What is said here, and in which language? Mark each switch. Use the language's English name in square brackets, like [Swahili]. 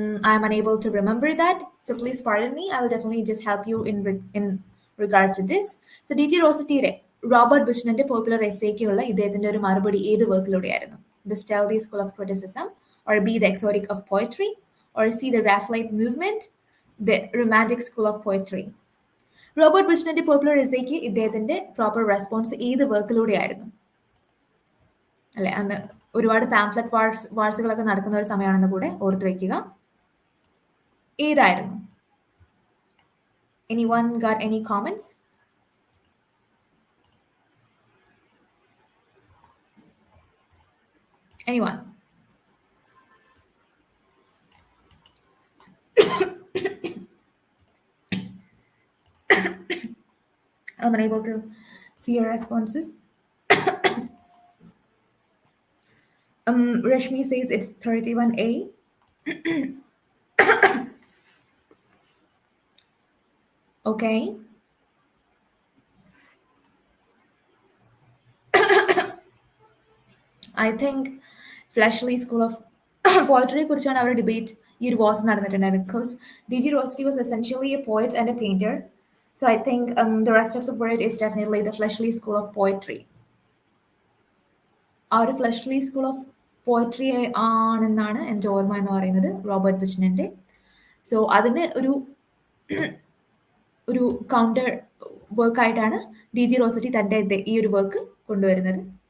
[English] I'm unable to remember that, so please pardon me. I will definitely just help you in regard to this. So D.G. [Malayalam] Rossettiയുടെ Robert ബുച്ച്നന്റെ popular എസ്സേക്കുള്ള ഇദ്ദേഹത്തിന്റെ ഒരു മറുപടി ഏത് വർക്കിലൂടെയായിരുന്നു? [English] The Stealthy School of Criticism, or B, The Exotic of Poetry, or C, The Raphaelite Movement, The Romantic School of Poetry. [Malayalam] Robert ബുച്ച്നന്റെ popular എസ്സേക്ക് ഇദ്ദേഹത്തിന്റെ proper response ഏത് വർക്കിലൂടെയായിരുന്നു? അല്ലെ, അന്ന് ഒരുപാട് pamphlet വാർസുകളൊക്കെ നടക്കുന്ന ഒരു സമയമാണെന്ന് കൂടെ ഓർത്ത് വെക്കുക. ഏതായിരുന്നു? [English] Anyone got any comments? Anyone? I'm unable to see your responses. Rashmi says it's 31A. Okay. I think Fleshly School of Poetry [Malayalam] കുറിച്ചാണ് അവർ ഡിബേറ്റ് ഈ ഒരു was നടന്നിട്ടുണ്ടായിരുന്നത് [English] Because DG Rossetti was essentially a poet and a painter. So I think the rest of the word is definitely the Fleshly School of Poetry. [Malayalam] ആ ഒരു fleshly school of poetry ആണെന്നാണ് എൻ്റെ ഓർമ്മ എന്ന് പറയുന്നത് Robert ബിച്ച്നന്റെ. So അതിന് ഒരു counter വർക്കായിട്ടാണ് DG Rossetti തൻ്റെ ഈ ഒരു വർക്ക് കൊണ്ടുവരുന്നത്.